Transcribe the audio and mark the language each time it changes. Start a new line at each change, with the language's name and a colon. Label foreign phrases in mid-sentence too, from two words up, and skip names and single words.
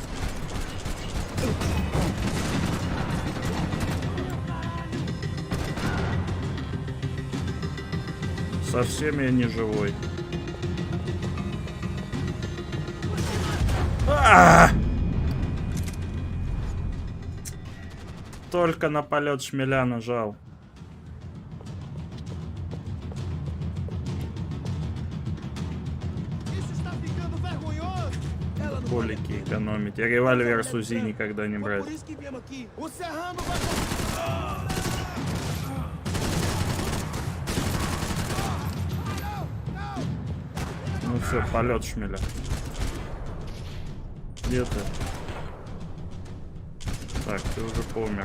Russian: Совсем я не живой. Только на полет шмеля нажал.
Portuguese: Isso está ficando vergonhoso. Ela não
Russian: алкоголики экономить. И револьвер с УЗИ никогда не брать. Ну все, полет шмеля. Где ты? Так, ты уже помер.